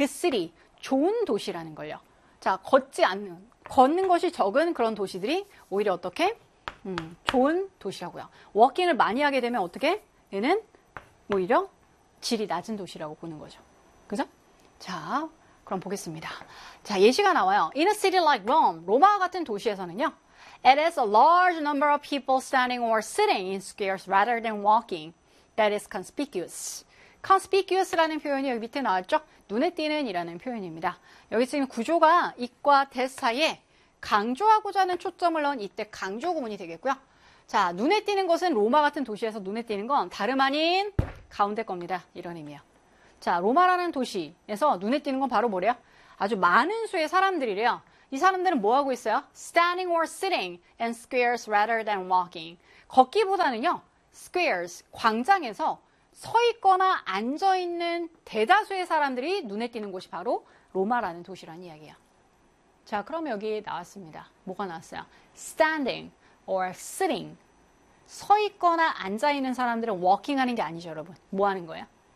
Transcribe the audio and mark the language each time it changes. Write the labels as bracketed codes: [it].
[ko] 그 city, 좋은 도시라는 걸요. 자, 걷는 것이 적은 그런 도시들이 오히려 어떻게? 좋은 도시라고요. walking을 많이 하게 되면 어떻게? 얘는? 오히려 질이 낮은 도시라고 보는 거죠. 그죠? 자, 그럼 보겠습니다. 자, 예시가 나와요. [en] In a city like Rome, [ko] 로마 같은 도시에서는요, [en] It is a large number of people standing or sitting in squares rather than walking that is conspicuous. [ko] Conspicuous라는 표현이 여기 밑에 나왔죠? 눈에 띄는 이라는 표현입니다. 여기 지금 구조가 it과 that 사이에 강조하고자 하는 초점을 넣은 이때 강조 구문이 되겠고요. 자, 눈에 띄는 것은 로마 같은 도시에서 눈에 띄는 건 다름 아닌 가운데 겁니다. 이런 의미예요. 자, 로마라는 도시에서 눈에 띄는 건 바로 뭐래요? 아주 많은 수의 사람들이래요. 이 사람들은 뭐 하고 있어요? [en] Standing or sitting in squares rather than walking. [ko] 걷기보다는요, squares, 광장에서 서 있거나 앉아 있는 대다수의 사람들이 눈에 띄는 곳이 바로 로마라는 도시라는 이야기예요. 자, 그럼 여기 나왔습니다. 뭐가 나왔어요? [en] Standing or sitting. [ko] 서 있거나 앉아 있는 사람들은 walking 하는 게 아니죠, 여러분. 뭐 하는 거예요?